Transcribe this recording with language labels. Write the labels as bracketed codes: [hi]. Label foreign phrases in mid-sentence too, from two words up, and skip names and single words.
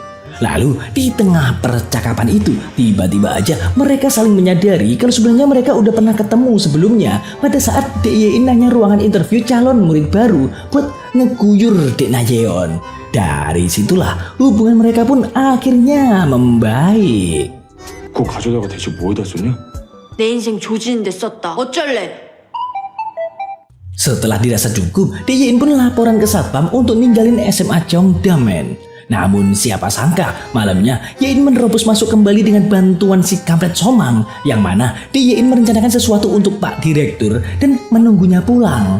[id] Lalu di tengah percakapan itu tiba-tiba aja mereka saling menyadari kalau sebenarnya mereka udah pernah ketemu sebelumnya pada saat Dek Yein nanya ruangan interview calon murid baru buat ngeguyur Dek Na Yeon. Dari situlah hubungan mereka pun akhirnya membaik. [ko] 그거 가져다가 대체 뭐에다 쏘냐? 내 인생 조지는데 썼다. 어쩔래? [id] Setelah dirasa cukup, Dek Yein pun laporan ke satpam untuk ninggalin SMA Cheongdam men. Namun siapa sangka malamnya Yein menerobos masuk kembali dengan bantuan si kampret Somang, yang mana Yein merencanakan sesuatu untuk Pak Direktur dan menunggunya pulang.